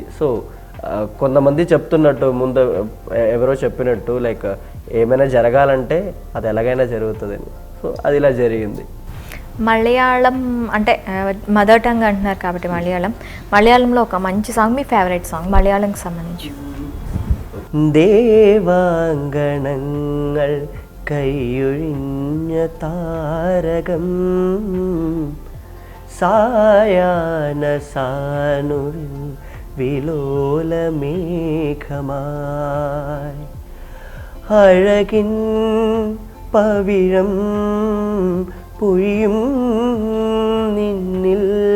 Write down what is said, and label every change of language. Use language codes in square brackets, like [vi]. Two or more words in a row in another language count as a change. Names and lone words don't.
[te] సో కొంతమంది చెప్తున్నట్టు ముందు ఎవరో చెప్పినట్టు లైక్ ఏమైనా జరగాలంటే అది ఎలాగైనా జరుగుతుందని. సో అది ఇలా జరిగింది. మలయాళం అంటే [en] mother tongue [te] అంటున్నారు కాబట్టి మలయాళంలో ఒక మంచి సాంగ్, మీ [en] favourite song [te] మలయాళంకి సంబంధించి. [ml] ദേവാങ്കണങ്ങൾ കൈയൊഴിഞ്ഞ താരകം സായാഹ്ന സാനുവിൽ വിലോലമേഘമായി അഴകിൻ പവിഴം പൊഴിയും നിന്നിൽ